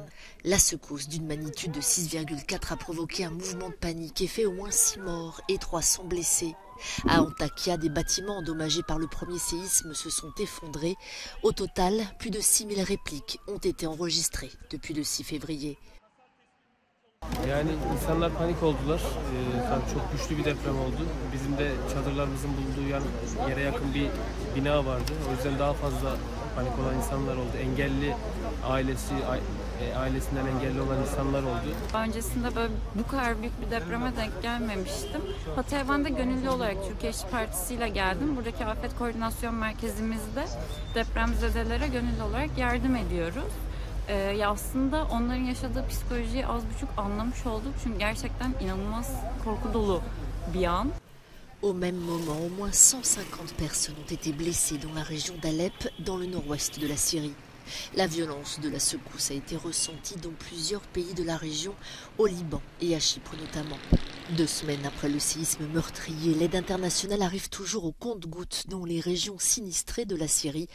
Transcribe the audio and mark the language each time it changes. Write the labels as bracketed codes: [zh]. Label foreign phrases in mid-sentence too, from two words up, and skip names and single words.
[fr] La secousse d'une magnitude de 6,4 a provoqué un mouvement de panique et fait au moins 6 morts et 300 blessés. À Antakya, des bâtiments endommagés par le premier séisme se sont effondrés. Au total, plus de 6000 répliques ont été enregistrées depuis le 6 février. [tr] Yani insanlar panik oldular. Tabii çok güçlü bir deprem oldu. Bizim de çadırlarımızın bulunduğu yere yakın bir bina vardı. O yüzden daha fazla panik olan insanlar oldu. Engelli ailesinden engelli olan insanlar oldu. Öncesinde böyle bu kadar büyük bir depreme denk gelmemiştim. Hatay'a ben de gönüllü olarak Türkiye İş Partisi ile geldim. Buradaki Afet Koordinasyon Merkezimizde depremzedelere gönüllü olarak yardım ediyoruz. Ya aslında onların yaşadığı psikolojiyi az buçuk anlamış olduk. Çünkü gerçekten inanılmaz korku dolu bir an. [fr] Au même moment, au moins 150 personnes ont été blessées dans la région d'Alep, dans le nord-ouest de la Syrie. La violence de la secousse a été ressentie dans plusieurs pays de la région, au Liban et à Chypre notamment. 2 semaines après le séisme meurtrier, l'aide internationale arrive toujours au compte-gouttes dans les régions sinistrées de la Syrie.